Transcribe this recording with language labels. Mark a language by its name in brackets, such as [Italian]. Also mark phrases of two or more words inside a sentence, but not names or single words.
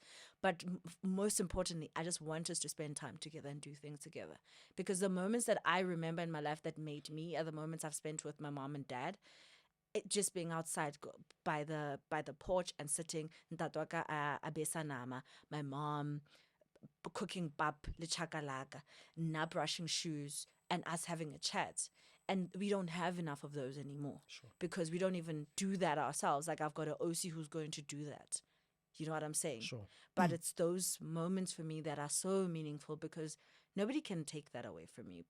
[English] But most importantly, I just want us to spend time together and do things together. Because the moments that I remember in my life that made me are the moments I've spent with my mom and dad. It just being outside by the porch and sitting, [Southern Sotho] ntatwaka abesa nama, [English] my mom cooking [Southern Sotho] pap le chakalaka, [English] na brushing shoes, and us having a chat. And we don't have enough of those anymore. Sure. Because we don't even do that ourselves. Like I've got an OC who's going to do that. You know what I'm saying? Sure. But it's those moments for me that are so meaningful because nobody can take that away from you.